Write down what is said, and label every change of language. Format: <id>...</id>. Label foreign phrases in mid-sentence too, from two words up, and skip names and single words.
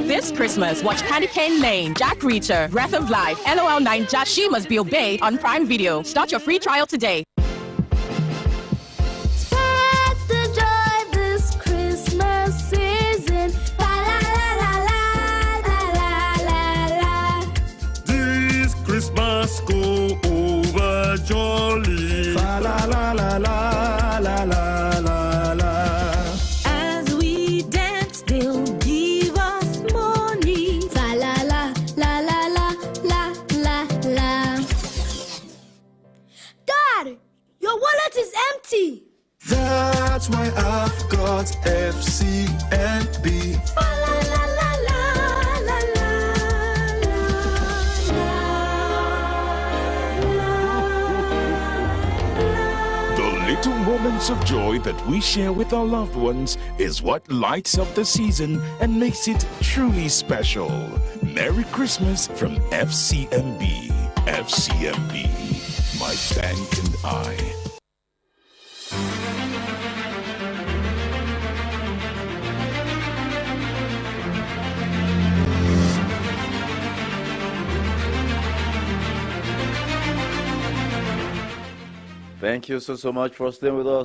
<en>This Christmas, watch Candy Cane Lane, Jack Reacher, Breath of Life, LOL 9 Jack She Must Be Obeyed on Prime Video. Start your free trial today. Spread the joy this Christmas season. La la la la la la la la. This Christmas go over jolly. Fa la la la la la la la la. As we dance, they'll give us money. Fa la la la la la la la la. Dad, your wallet is empty. That's why I've got FCNB. Fa la la la la la la la. The little moments of joy that we share with our loved ones is what lights up the season and makes it truly special. Merry Christmas from FCMB. FCMB, my bank and I. Thank you so much for staying with us.</en>